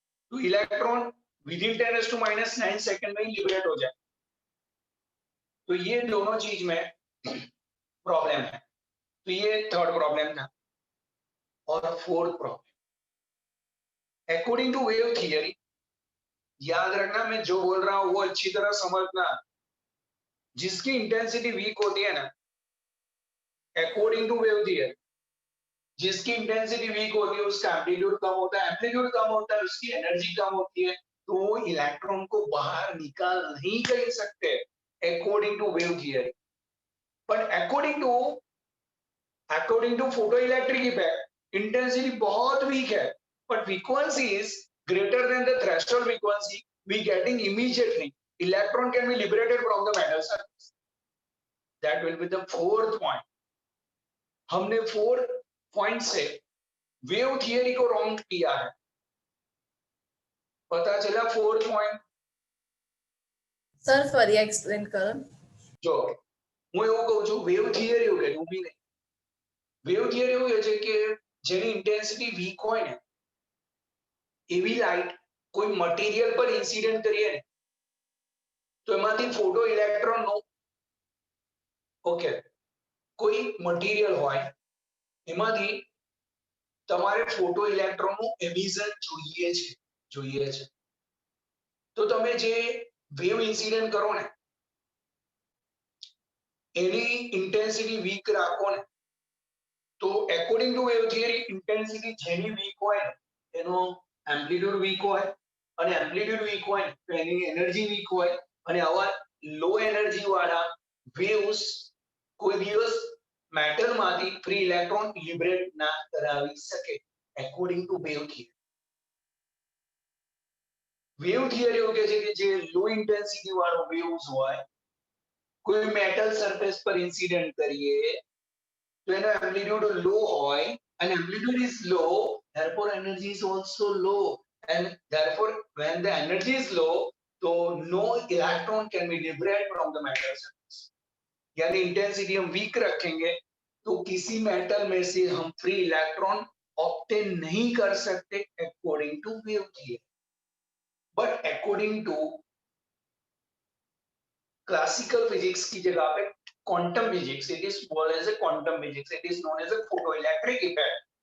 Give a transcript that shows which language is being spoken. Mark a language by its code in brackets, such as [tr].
[hi] तो electron within 10⁻⁹ second में ही liberate हो जाए। तो ये दोनों चीज में प्रॉब्लम है। तो ये थर्ड प्रॉब्लम था। और fourth problem according to wave theory, याद रखना मैं जो बोल रहा हूं वो अच्छी तरह समझना। जिसकी इंटेंसिटी वीक होती है ना, अकॉर्डिंग टू वेव थियरी, जिसकी इंटेंसिटी वीक होती है उसका एम्पलीट्यूड कम होता है, एम्पलीट्यूड कम होता है उसकी एनर्जी कम होती है, तो वो इलेक्ट्रॉन को बाहर निकाल नहीं कर सकते according to wave theory. [en] but according to photoelectric effect [hi] intensity बहुत वीक है, [en] but frequency is greater than the threshold frequency, we getting immediately electron can be liberated from the metal surface. That will be the fourth point. [hi] हमने 4 point से wave theory को wrong किया है। पता चला 4th point. Sir फरी explain करो। [gu] जो હું એવું કહું છું વેવ થિયરી એવું કે ઊભી નહીં, વેવ થિયરી એવું છે કે જેની ઇન્ટેન્સિટી વીક હોય ને એવી લાઇટ કોઈ મટીરિયલ પર ઇન્સિડન્ટ કરીએ ને તો એમાંથી ફોટો ઇલેક્ટ્રોનનો ઓકે કોઈ મટીરિયલ હોય એમાંથી તમારે ફોટો ઇલેક્ટ્રોનનું એમિશન જોઈએ છે તો તમે જે વેવ ઇન્સિડન્ટ કરો ને એની ઇન્ટેન્સિટી વીક રાખો ને તો according to wave theory intensity જેની વીક હોય ને એનો એમ્પ્લિટ્યુડ વીક હોય અને એમ્પ્લિટ્યુડ વીક હોય તો એની એનર્જી વીક હોય અને આવા લો એનર્જી વાળા વેવ્સ કોઈ દિવસ મેટર માંથી ફ્રી ઇલેક્ટ્રોન લિબરેટ ના કરાવી શકે according to wave theory. Wave theory એવું કહે છે કે જે લો ઇન્ટેન્સિટી વાળો વેવ્સ હોય કોઈ મેટલ સરફેસ પર ઇન્સિડન્ટ કરીએ તો એનો એમ્પ્લિટ્યુડ લો હોય [en] and amplitude is low, therefore energy is also low, and therefore when the energy is low so no electron can be liberated from the metal surface। [hi] यानी intensity हम week रखेंगे तो किसी मेटल में से हम फ्री इलेक्ट्रॉन ऑब्टेन नहीं कर सकते according to wave theory. But according to classical physics की जगह पे quantum physics, [en] It is called as a quantum physics, it is known as a photoelectric effect.